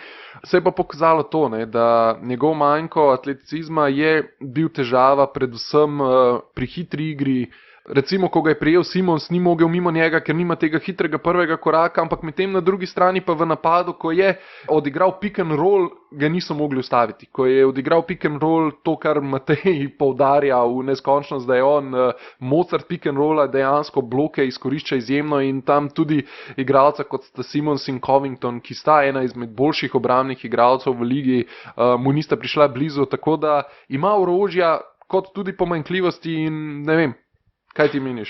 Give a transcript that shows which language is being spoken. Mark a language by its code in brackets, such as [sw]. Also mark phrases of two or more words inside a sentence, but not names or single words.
[sl] Se je pa pokazalo to, ne, da njegov manjko atleticizma je bil težava predvsem pri hitri igri. Recimo, ko ga je prijel Simons, ni mogel mimo njega, ker nima tega hitrega prvega koraka, ampak medtem na drugi strani pa v napadu, ko je odigral [en] pick and roll, [sl] ga niso mogli ustaviti. Ko je odigral [en] pick and roll, [sl] to, kar Matej poudarja v neskončnost, da je on Mozart [en] pick and rolla, [sl] dejansko bloke izkorišča izjemno in tam tudi igralca kot sta Simons in Covington, ki sta ena izmed boljših obrambnih igralcev v ligi, mu nista prišla blizu, tako da ima orožja kot tudi pomanjkljivosti in ne vem, kaj ti meniš?